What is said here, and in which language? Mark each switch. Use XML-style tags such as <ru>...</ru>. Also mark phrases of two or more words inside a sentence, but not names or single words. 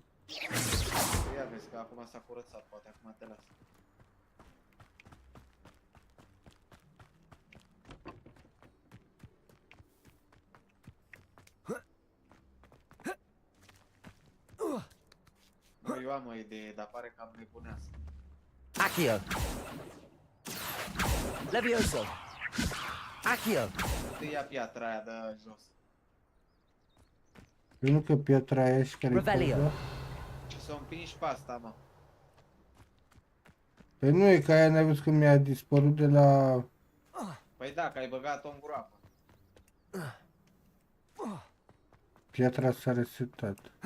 <ro>Ia vezi că acum s-a curățat, poate acum te las. Bă, eu am o idee, dar pare cam nebunească. Accio. Levioso. Accio. Tu ia piatra aia de jos. Păi nu că piatra aia și care-i Revelio. poză? Și să o împingi pe asta, mă. Păi nu e că aia n-ai văzut că mi-a dispărut de la... Păi da, că ai băgat-o în groapă. Piatra s-a resetat.</ro>